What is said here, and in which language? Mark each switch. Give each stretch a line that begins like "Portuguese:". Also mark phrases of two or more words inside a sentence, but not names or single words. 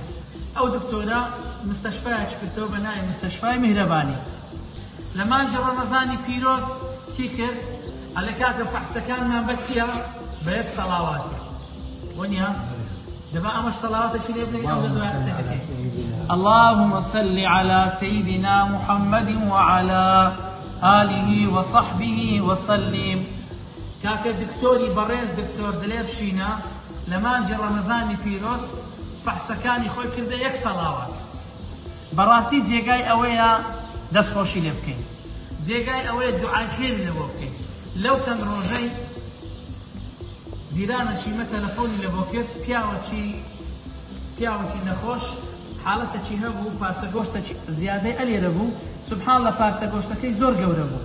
Central Kurdish: ئەو دکتۆرە مستەشفایەکی کردەوە بە ناوی مستەشفای میهرەبانی. لە مانجی ڕەمەزانی پیرۆز چی کرد؟ ئەلە کاکە فەحسەکانمان بە چییە؟ بە یەک سەڵاواتە وەنیە؟ دابا ئەمەش سەڵاواتێکی لێ بڵێ ئەو دوای قسەی دەکەین.
Arabic: اللهم صل على سيدنا محمد وعلى آله وصحبه وسلم.
Central Kurdish: کاکە دکتۆری بەڕێز دکتۆر دلێر شینە لە مانجی ڕەمەزانی پیرۆز فەحسەکانی خۆی کردە یەک سەڵاوات. بەڕاستی جێگای ئەوەیە دەستخۆشی لێ بکەین، جێگای ئەوەیە دوعای خێری لێ بۆ بکەین. لەو چەند ڕۆژەی جیرانەکی مە تەلەفۆنی لێ بۆ کرد پیاوەکی نەخۆش حاڵەتێکی هەبوو پارچە گۆشتێکی زیادەی ئەلێرە بوو سوبحانڵە پارچە گۆشتەکەی زۆر گەورە بوو.